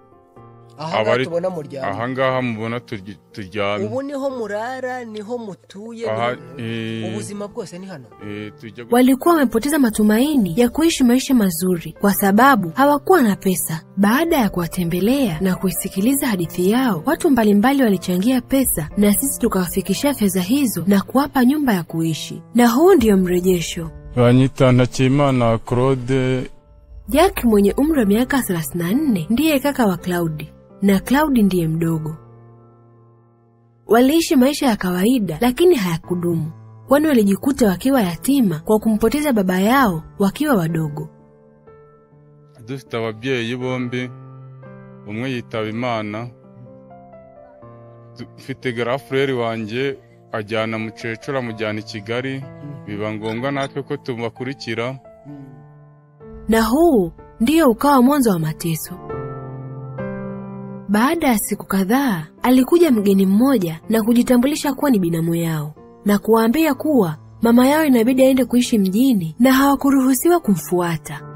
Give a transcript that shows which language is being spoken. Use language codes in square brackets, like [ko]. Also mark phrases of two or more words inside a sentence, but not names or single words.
[rw] Ahangaha mubona turyamye. Ubu niho murara, niho mutuye, ubuzima bwose ni hano. [sw] Walikuwa wamepoteza matumaini ya kuishi maisha mazuri kwa sababu hawakuwa na pesa. Baada ya kuwatembelea na kuisikiliza hadithi yao, watu mbalimbali walichangia pesa na sisi tukawafikishia fedha hizo na kuwapa nyumba ya kuishi. Na huu ndio mrejesho. [rw] Banyita Ntakimana Claude. [sw] Jack mwenye umri wa miaka 34 ndiye kaka wa Claudi, na Claudi ndiye mdogo. Waliishi maisha ya kawaida lakini hayakudumu, kwani walijikuta wakiwa yatima kwa kumpoteza baba yao wakiwa wadogo. [rw] Dufite ababyeyi bombi, umwe yitaba Imana. Mfite grafreri wanje ajyana mukecuru amujyana i Kigali, biba ngombwa natwe ko tubakurikira. [sw] Na huu ndio ukawa mwanzo wa mateso. Baada ya siku kadhaa, alikuja mgeni mmoja na kujitambulisha kuwa ni binamu yao, na kuwaambia kuwa mama yao inabidi aende kuishi mjini na hawakuruhusiwa kumfuata.